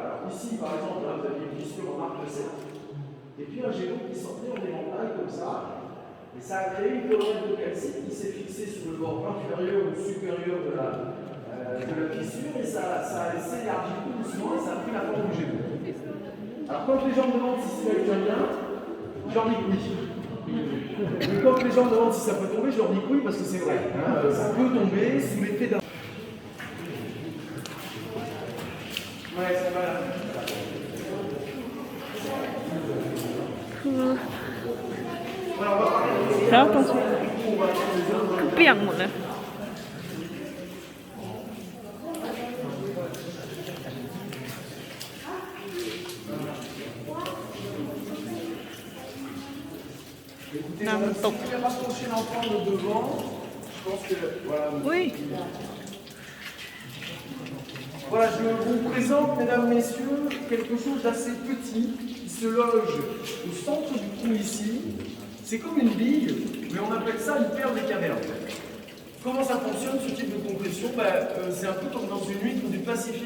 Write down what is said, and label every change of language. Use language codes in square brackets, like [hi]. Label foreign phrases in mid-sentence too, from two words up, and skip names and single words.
[fr] Alors, ici, par exemple, là, vous avez une fissure en arc de cercle. Et puis un jet d'eau qui sortait en éventail comme ça, et ça a créé une colonne de calcite qui s'est fixée sur le bord inférieur ou supérieur de la fissure, et ça s'est élargi tout doucement, et ça a pris la forme du jet d'eau. Alors quand les gens me demandent si ça tient bien, je leur dis que oui. Mais quand les gens me demandent si ça peut tomber, je leur dis que oui, parce que c'est vrai. Hein, ça peut tomber sous l'effet d'un... Ouais, ça va. [th] คือแล้วตรงคือเปียกหมดเลยน้ำมันตกอุ้ย [fr] Voilà, je vous présente, mesdames, messieurs, quelque chose d'assez petit qui se loge au centre du trou ici. C'est comme une bille, mais on appelle ça une perle des cavernes. Comment ça fonctionne ce type de compression? C'est un peu comme dans une huître du Pacifique.